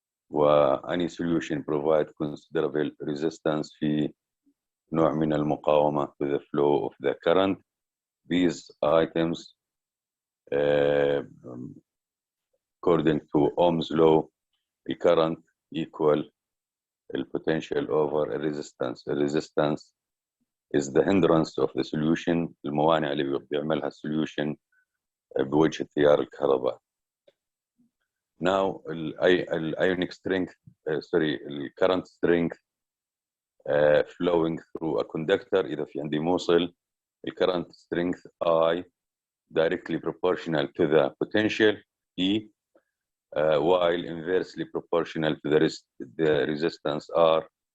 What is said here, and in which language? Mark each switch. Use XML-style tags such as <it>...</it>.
<en>وأني solution provide considerable resistance</en> <ar>في نوع من المقاومة</ar> <en>to the flow of the current. These items according to Ohm's law, the current equal the potential over a resistance. The resistance is the hindrance of the solution.</en> <ar>الموانع اللي بيعملها solution بوجه التيار الكهربائي.</ar> <en>Now, ionic strength, the current strength flowing through a conductor.</en> <ar>إذا في عندي موصل,</ar> <en>the current strength I directly proportional to the potential E, while inversely proportional to the resistance R.</en>